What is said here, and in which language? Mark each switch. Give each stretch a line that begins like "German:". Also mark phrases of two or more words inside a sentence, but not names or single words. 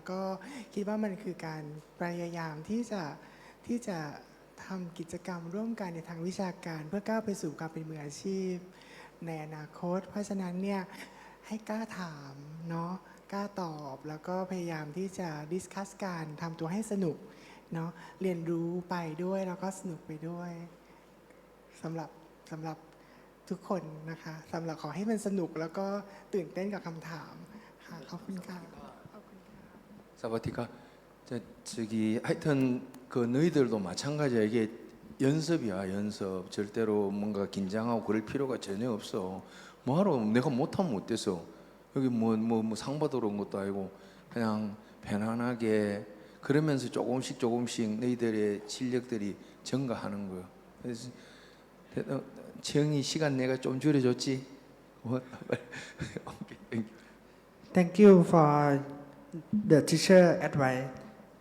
Thai: ก็คิดว่ามันคือการพยายามที่จะทำกิจกรรมร่วมกันในทางวิชาการเพื่อก้าวไปสู่การเป็นมืออาชีพในอนาคตเพราะฉะนั้นเนี่ยให้กล้าถามเนาะกล้าตอบแล้วก็พยายามที่จะดิสคัสกันทำตัวให้สนุกเนาะเรียนรู้ไปด้วยแล้วก็สนุกไปด้วยสำหรับทุกคนนะคะสำหรับขอให้มันสนุกแล้วก็ตื่นเต้นกับคำถามค่ะขอบคุณค่ะ
Korean: 사바티카 저기 하여튼 그 너희들도 마찬가지야. 이게 연습이야 연습. 절대로 뭔가 긴장하고 그럴 필요가 전혀 없어. 뭐하러 내가 못하면 못돼서 여기 뭐 상 받으러 온 것도 아니고 그냥 편안하게 그러면서 조금씩 너희들의 실력들이 증가하는 거야. 그래서 지영이 시간 내가 좀 줄여줬지?
English: Thank you for the teacher advice.